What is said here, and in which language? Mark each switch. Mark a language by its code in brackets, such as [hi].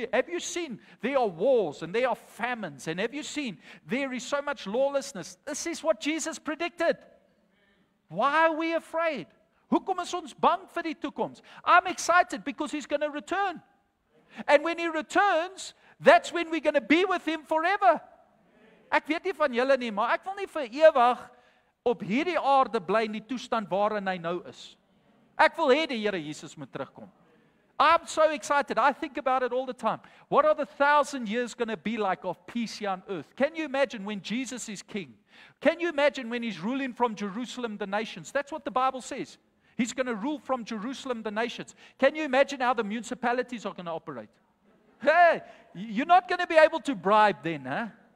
[en] Have you seen there are wars and there are famines? And have you seen there is so much lawlessness? This is what Jesus predicted. Why are we afraid? [af] Hoekom is ons bang vir die toekoms? [en] I'm excited because He's going to return. And when He returns, that's when we're going to be with Him forever. [af] Ek weet nie van julle nie, maar ek wil nie vir ewig op hierdie aarde bly in die toestand waarin hy nou is. Ek wil hê die Here Jesus moet terugkom. [en] I'm so excited. I think about it all the time. What are the 1,000 years going to be like of peace here on earth? Can you imagine when Jesus is king? Can you imagine when He's ruling from Jerusalem the nations? That's what the Bible says. He's going to rule from Jerusalem the nations. Can you imagine how the municipalities are going to operate? Hey, you're not going to be able to bribe then, huh?